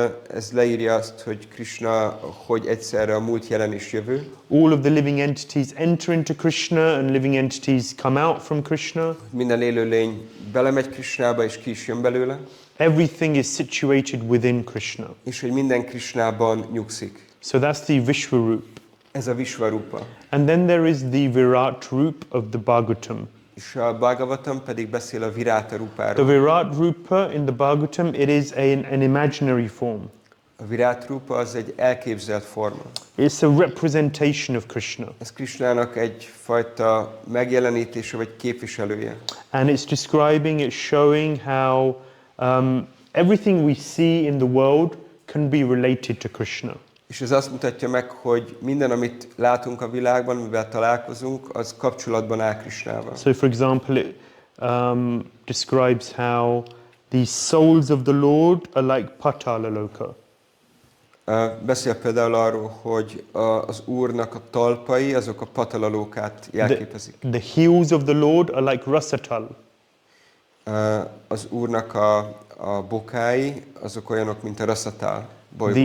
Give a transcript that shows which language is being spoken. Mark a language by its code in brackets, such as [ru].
[hu] Ez leírja azt, hogy Krishna hogy egyszerre a múlt, jelen és jövő. [en] All of the living entities enter into Krishna and living entities come out from Krishna. [hu] Minden élőlény belemegy Krishnába és ki is jön belőle. [en] Everything is situated within Krishna. [hu] És hogy minden Krishnában nyugszik. [en] So that's the Vishwarup. [hu] Ez a Vishvarupa. [en] And then there is the Virat Rup of the Bhagavatam. [hu] És a Bhagavatam pedig beszél a Virata Rupáról. [en] Virat Rupa in the Bhagavatam, it is an imaginary form. [hu] A Virata Rupa az egy elképzelt forma. [en] It's a representation of Krishna. [hu] Ez Krishnának egyfajta megjelenítése vagy képviselője. [en] And it's describing, it's showing how everything we see in the world can be related to Krishna. [hu] És ez azt mutatja meg, hogy minden, amit látunk a világban, amivel találkozunk, az kapcsolatban áll Krishnával. [en] So for example, it describes how the souls of the Lord are like Patala Loka. [hu] Beszél például arról, hogy az Úrnak a talpai, azok a patalalókát jelképezik. [en] The heels of the Lord are like Rasatal. [hu] Az Úrnak a bokái, azok olyanok, mint a Rasatal bolygók.